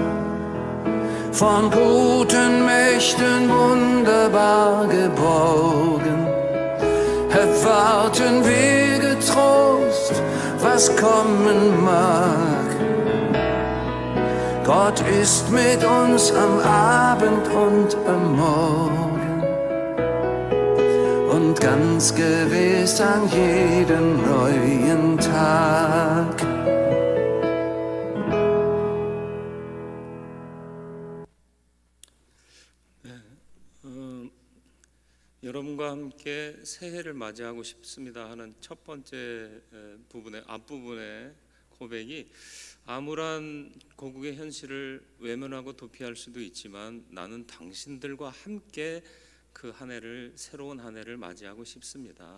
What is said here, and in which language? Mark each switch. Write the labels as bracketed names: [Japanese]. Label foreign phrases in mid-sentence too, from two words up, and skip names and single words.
[German] Von guten Mächten wunderbar geborgen, erwarten wir getrost, was kommen mag. Gott ist mit uns am Abend und am Morgen und ganz gewiss an jedem neuen Tag. [Korean] 여러분과 함께 새해를 맞이하고 싶습니다 하는 첫 번째 부분의 앞부분의 고백이 암울한 고국의 현실을 외면하고 도피할 수도 있지만 나는 당신들과 함께 그 한 해를, 새로운 한 해를 맞이하고 싶습니다.